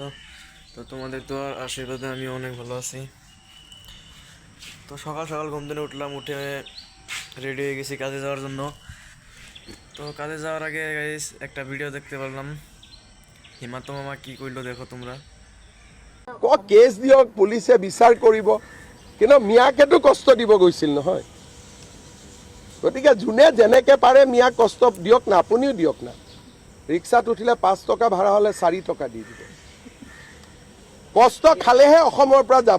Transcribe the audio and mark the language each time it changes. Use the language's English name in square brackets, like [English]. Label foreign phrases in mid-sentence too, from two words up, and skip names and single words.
[Bangla] তো তোমাদের তো আর আশীর্বাদে আমি অনেক ভালো আছি। তো সকাল সকাল ঘুম থেকে উঠলাম, উঠে রেডি হয়ে গেছি কাজে যাওয়ার জন্য। তো কাজে যাওয়ার আগে গাইস একটা ভিডিও দেখতে পারলাম। হিমান্ত মামা কি কইলো দেখো তোমরা। [Assamese] কেছ দিয়ক, পুলিচে বিচাৰ কৰিব, কিন্তু মিয়াকেতো কষ্ট দিব গৈছিল নহয়। গতিকে যোনে যেনেকৈ পাৰে মিয়াক কষ্ট দিয়ক না, আপুনিও দিয়ক না। ৰিক্সাত উঠিলে 5 টকা ভাড়া হ'লে 4 টকা দি দিব। কষ্ট খালেহে অসমৰ পৰা যাব।